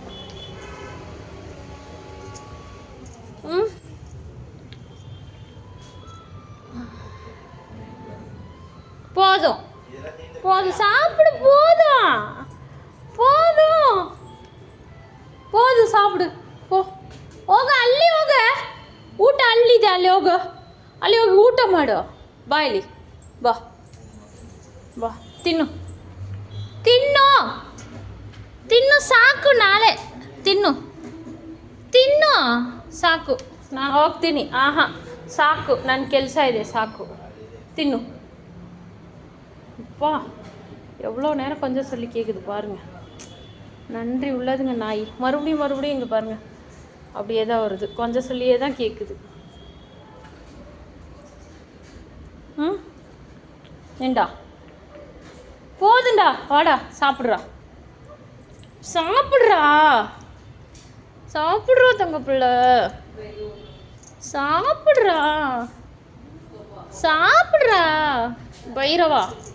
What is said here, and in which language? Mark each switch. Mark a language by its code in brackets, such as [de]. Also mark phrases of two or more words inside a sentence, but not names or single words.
[ta] போதும் போதும் சாப்பிடு, போதும் போதும் போதும் ಸಾಪಿಡು. [kn] ಹೋಗ ಅಲ್ಲಿ, ಹೋಗ ಊಟ ಅಲ್ಲಿದೆ, ಅಲ್ಲಿ ಹೋಗು, ಅಲ್ಲಿ ಹೋಗಿ ಊಟ ಮಾಡು. ಬಾ ಇಲ್ಲಿ, ಬಾ ಬಾ, ತಿನ್ನು ತಿನ್ನು ತಿನ್ನು, ಸಾಕು, ನಾಳೆ ತಿನ್ನು ತಿನ್ನು, ಸಾಕು, ನಾನು ಹೋಗ್ತೀನಿ. ಸಾಕು, ನನ್ನ ಕೆಲಸ ಇದೆ, ಸಾಕು, [ta] தின்னு. அப்பா, எவ்வளோ நேரம் கொஞ்சம் சொல்லி கேட்குது பாருங்கள். நன்றி உள்ளதுங்க நாய். மறுபடியும் மறுபடியும் இங்கே பாருங்கள், அப்படியே தான் வருது, கொஞ்சம் சொல்லியே தான் கேட்குது. ஏண்டா போதுண்டா, வாடா சாப்பிட்றா, சாப்பிட்றா, சாப்பிட்றா தங்க பிள்ளை, சாப்பிட்றா, சாப்பிட்றா பைரவா.